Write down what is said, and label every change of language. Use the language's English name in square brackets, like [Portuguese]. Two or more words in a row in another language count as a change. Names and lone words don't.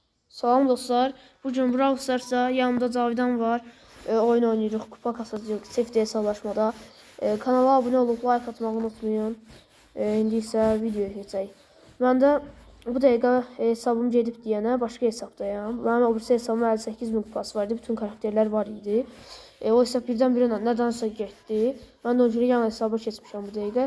[Azerbaijani] Salam dostlar. Bugün Brawl Stars'da yanımda Cavidan var. Oyun oynayırıq, kupa kasacağıq, safety hesablaşmada. [Turkish] Kanala abone olup like atmayı unutmayın. [Azerbaijani] İndi isə videoya keçək. Mən də bu dəqiqə hesabım gedib deyənə başqa hesabdayım. Mənim o birisi hesabımda 58.000 kupası vardı. Bütün karakterlər var idi. O hesab birdən-birə nədənsə getdi. Mən də o görə yan hesaba keçmişəm bu dəqiqə.